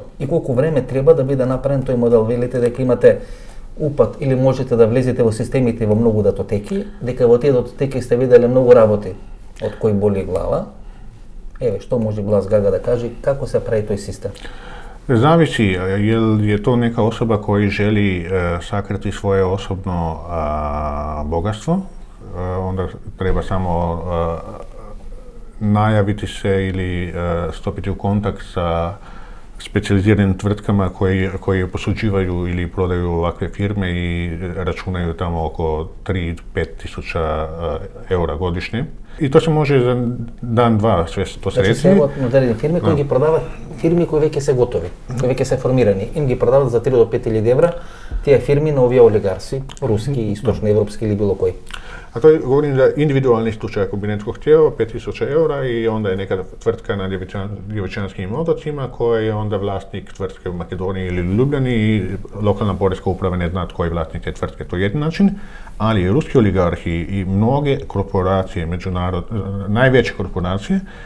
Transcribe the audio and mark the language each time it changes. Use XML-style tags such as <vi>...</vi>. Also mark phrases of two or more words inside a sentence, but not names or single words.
<mk>И колку време треба да биде направен тој модел? Велите дека имате упат или можете да влезете во системите во многу датотеки, дека во тие датотеки сте виделе многу работи од кои боли глава. Еве, што може Глас Гага да каже, како се прави тој систем? Зависи,</mk> <hr>je to neka osoba koji želi sakriti svoje osobno bogatstvo, onda treba samo najaviti se ili stopiti u kontakt sa specijaliziranim tvrtkama koji posuđivaju ili prodaju ovakve firme i računaju tamo oko 3-5 tisuća eura godišnje. I to se može za dan, dva sve to srediti.</hr> <mk>Значи се од модерни фирми кои ги продават фирми кои веќе се готови, кои веќе се формирани. Им ги продават за 3 до 5 илјади евра тие фирми на овие олигарси, руски, источноевропски или било кои.</mk> <hr>A to govorim za individualni slučaj, ako bi netko htio 5000 eura i onda je neka tvrtka na Djevičanskim otocima koja je onda vlasnik tvrtke u Makedoniji ili Ljubljani i lokalna porezka uprava ne zna tko je vlasnik te tvrtke, to je jedan način, ali ruski oligarhi i mnoge korporacije, najveće korporacije,</hr>